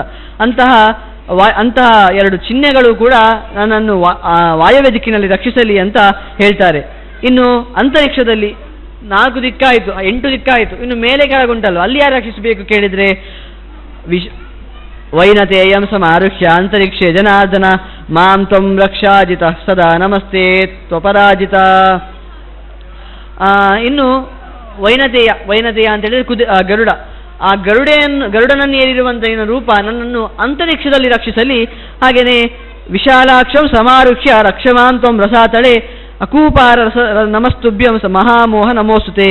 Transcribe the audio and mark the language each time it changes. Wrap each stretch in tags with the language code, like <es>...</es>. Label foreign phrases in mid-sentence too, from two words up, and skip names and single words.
<kn>ಅಂತಹ ಎರಡು ಚಿಹ್ನೆಗಳು ಕೂಡ ನನ್ನನ್ನು ವಾಯವ್ಯ ದಿಕ್ಕಿನಲ್ಲಿ ರಕ್ಷಿಸಲಿ ಅಂತ ಹೇಳ್ತಾರೆ. ಇನ್ನು ಅಂತರಿಕ್ಷದಲ್ಲಿ 4 ದಿಕ್ಕಾಯಿತು, 8 ದಿಕ್ಕಾಯಿತು, ಇನ್ನು ಮೇಲೆ ಕೆಳಗುಂಟಲ್ವ, ಅಲ್ಲಿ ಯಾರು ರಕ್ಷಿಸಬೇಕು ಕೇಳಿದರೆ</kn> <sa>ವೈನತೇಯಂ ಸಮಾರುಹ್ಯ ಅಂತರಿಕ್ಷೆ ಜನಾರ್ದನ ಮಾಂ ತ್ವಂ ರಕ್ಷಾಜಿತ ಸದಾ ನಮಸ್ತೆ ತ್ವಪರಾಜಿತ.</sa> <kn>ಇನ್ನು ವೈನತೇಯ, ವೈನತೇಯ ಅಂತ ಹೇಳಿದ್ರೆ ಗರುಡ, ಆ ಗರುಡನನ್ನು ಏರಿರುವಂಥ ರೂಪ ನನ್ನನ್ನು ಅಂತರಿಕ್ಷದಲ್ಲಿ ರಕ್ಷಿಸಲಿ.</kn> <sa>ಹಾಗೆಯೇ ವಿಶಾಲಾಕ್ಷಂ ಸಮಾರುಹ್ಯ ರಕ್ಷಮಾಂ ತ್ವಂ ರಸಾತಳೆ ಅಕೂಪಾರ ನಮಸ್ತುಭ್ಯಂ ಮಹಾಮೋಹ ನಮೋಸ್ತುತೆ.</sa>